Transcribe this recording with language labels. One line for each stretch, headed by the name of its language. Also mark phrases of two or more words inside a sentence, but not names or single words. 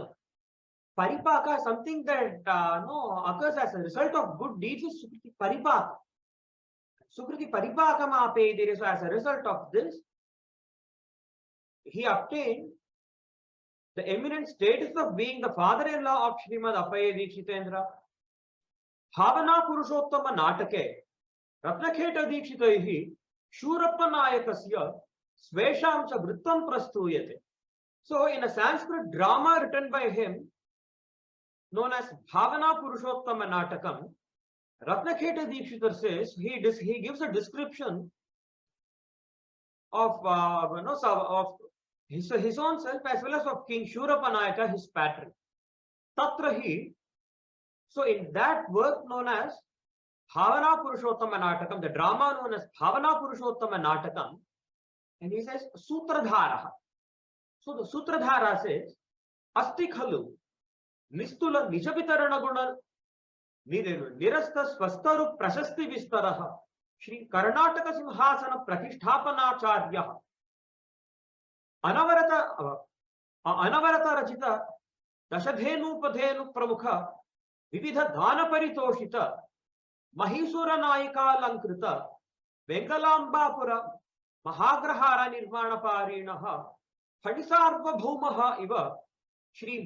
English: Paripaka, something that occurs as a result of good deeds is
Sanskrit: Sukriti Paripaka. Sukriti Paripakama Pedire.
English: So as a result of this, he obtained the eminent status of being the father-in-law of Srimad Appayya Dikshitendra.
Sanskrit: Bhavana Purushottama Natake Ratnaketa Dikshitaihi Shurappanayakasya Svesham cha Vrittam Prastuyate.
English: So in a Sanskrit drama written by him, known as Bhavana Purushottama Natakam, Ratnakheta Dikshitar says he gives a description of of his own self as well as of King Shurapanayaka, his patron. Tatra so in that work known as Bhavana Purushottama Natakam, the drama known as Bhavana Purushottama Natakam, and he says Sutradhara. So the Sutradhara says
Sanskrit: Asti Khalu Nistula Nijavitarana Guna Nirasta Swastaru Prashasti Vistaraha Shri Karnataka Simhasana Pratishthapanacharya Anavarata Rachita Dashadhenupadhenu Pramukha Vividha Dhana Paritoshita Mahisura Naika Lankrita Vengalambapura Mahagrahara Nirvana Parinaha Hadisarva Bhaumaha Iva Shri